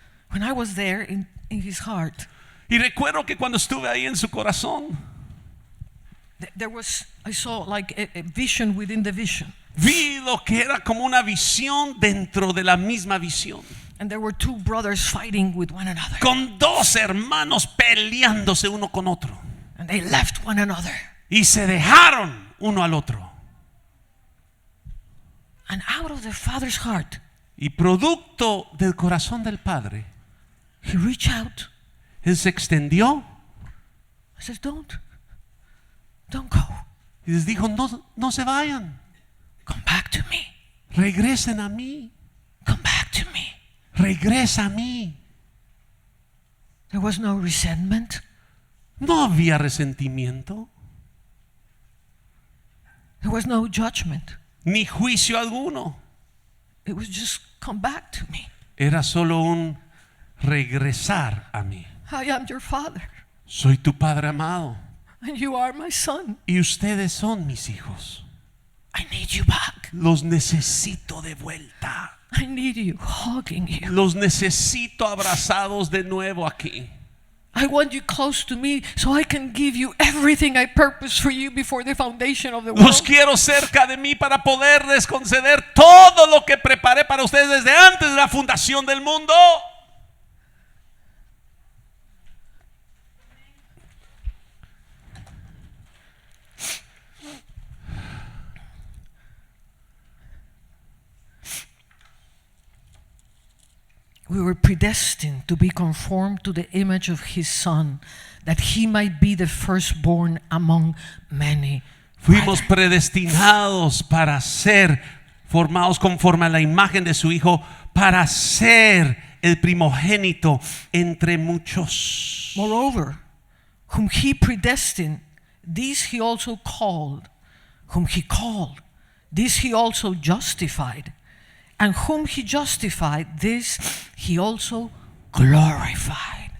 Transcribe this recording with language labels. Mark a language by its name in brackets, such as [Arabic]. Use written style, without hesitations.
[English] When I was there in his heart, [Spanish] Y recuerdo que cuando estuve ahí en su corazón, [English] I saw like a vision within the vision. [Spanish] vi lo que era como una visión dentro de la misma visión. [English] And there were two brothers fighting with one another. [Spanish] Con dos hermanos peleándose uno con otro. [English] And they left one another. [Spanish] Y se dejaron uno al otro. [English] And out of the Father's heart, [Spanish] Y producto del corazón del Padre, [English] he reached out. [Spanish] Él se extendió [English] I said, don't go. [Spanish] y les dijo, no se vayan. [English] Come back to me. [Spanish] Regresen a mí. [English] Come back to me. [Spanish] Regresa a mí. [English] There was no resentment. [Spanish] No había resentimiento, [English] There was no judgment. [Spanish] ni juicio alguno. [English] It was just come back to me. [Spanish] Era solo un regresar a mí. [English] I am your Father, [Spanish] Soy tu Padre amado [English] and you are my son. [Spanish] y ustedes son mis hijos. [English] I need you back. [Spanish] Los necesito de vuelta. [English] I need you hugging you. [Spanish] Los necesito abrazados de nuevo aquí. [English] I want you close to me so I can give you everything I purposed for you before the foundation of the world. [Spanish] Los quiero cerca de mí para poderles conceder todo lo que preparé para ustedes desde antes de la fundación del mundo. [English] We were predestined to be conformed to the image of his Son, that he might be the firstborn among many. [Spanish] Fuimos predestinados para ser formados conforme a la imagen de su Hijo, para ser el primogénito entre muchos. [English] Moreover, whom he predestined, these he also called. Whom he called, this he also justified. And whom he justified, this he also glorified.